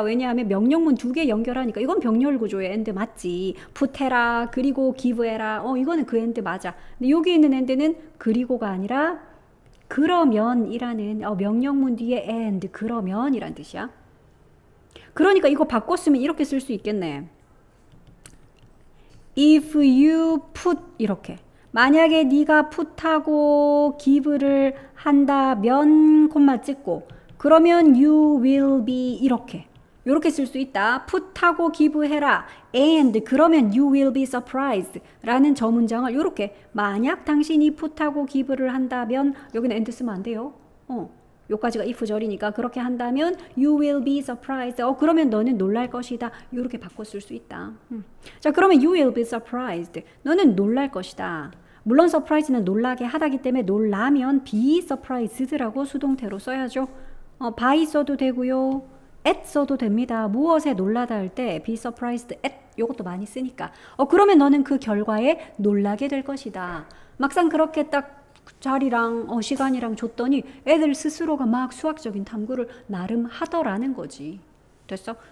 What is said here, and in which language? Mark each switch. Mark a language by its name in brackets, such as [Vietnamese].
[Korean] 왜냐하면 명령문 2개 연결하니까 이건 병렬 구조의 and 맞지. put 해라 그리고 give 해라. 이거는 그 and 맞아. 근데 여기 있는 and는 그리고가 아니라 그러면이라는 명령문 뒤에 and 그러면이란 뜻이야. 그러니까 이거 바꿨으면 이렇게 쓸 수 있겠네. [English] If you put [Korean] 이렇게. 만약에 네가 put하고 give를 한다면 콤마 찍고 그러면 [English] you will be [Korean] 이렇게 쓸 수 있다. put하고 give 해라. and 그러면 [English] you will be surprised [Korean] 라는 저 문장을 이렇게 만약 당신이 put하고 give를 한다면 여기는 and 쓰면 안 돼요. 요까지가 if 절이니까 그렇게 한다면 [English] you will be surprised. [Korean] 그러면 너는 놀랄 것이다. 이렇게 바꿔 쓸 수 있다. 자, 그러면 [English] you will be surprised. [Korean] 너는 놀랄 것이다. 물론 surprise는 놀라게 하다기 때문에 놀라면 [English] be surprised [Korean] 라고 수동태로 써야죠. by 써도 되고요. at 써도 됩니다. 무엇에 놀라다 할 때 [English] be surprised at [Korean] 요것도 많이 쓰니까. 그러면 너는 그 결과에 놀라게 될 것이다. 막상 그렇게 딱 자리랑 시간이랑 줬더니 애들 스스로가 막 수학적인 탐구를 나름 하더라는 거지. 됐어?